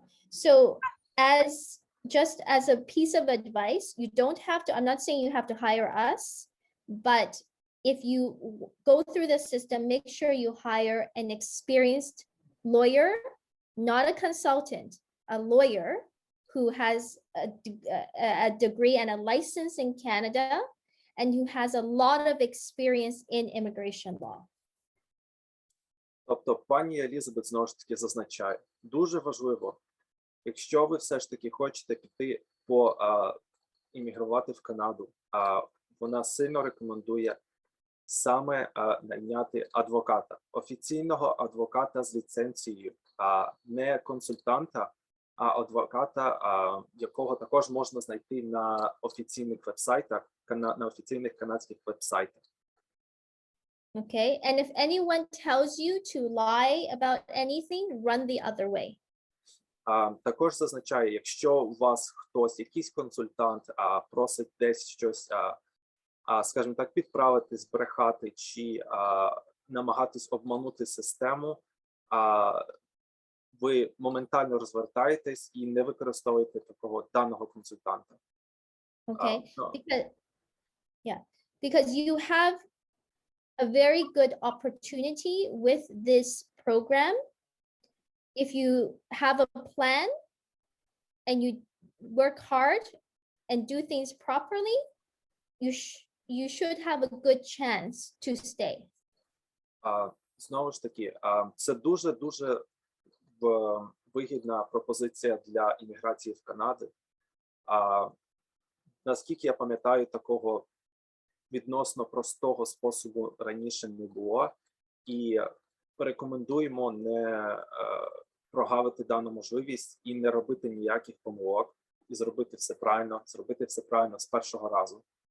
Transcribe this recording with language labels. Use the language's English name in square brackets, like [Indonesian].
[English] So just as a piece of advice, you don't have to, I'm not saying you have to hire us, but if you go through the system, make sure you hire an experienced lawyer, not a consultant, a lawyer who has a degree and a license in Canada and who has a lot of experience in immigration law. [Ukrainian] Тобто пані Елізабет знову ж таки зазначає, дуже важливо, якщо ви все ж таки хочете піти іммігрувати в Канаду, вона сильно рекомендує саме найняти адвоката, офіційного адвоката з ліцензією, не консультанта, а адвоката, якого також можна знайти на офіційних вебсайтах, на офіційних канадських вебсайтах. [English] Okay, and if anyone tells you to lie about anything, run the other way. [Ukrainian] Також зазначає, якщо у вас хтось, якийсь консультант, просить десь щось, скажімо так, підправити, збрехати чи намагатись обманути систему, ви моментально розвертаєтесь і не використовуєте такого даного консультанта. [English] Okay, because you have a very good opportunity with this program. If you have a plan and you work hard and do things properly, you should have a good chance to stay. [Ukrainian] Знову ж таки, це дуже вигідна пропозиція для імміграції в Канаду. Наскільки я пам'ятаю, такого відносно простого способу раніше не було, і рекомендуємо не прогавити дану можливість і не робити ніяких помилок, і зробити все правильно з першого разу.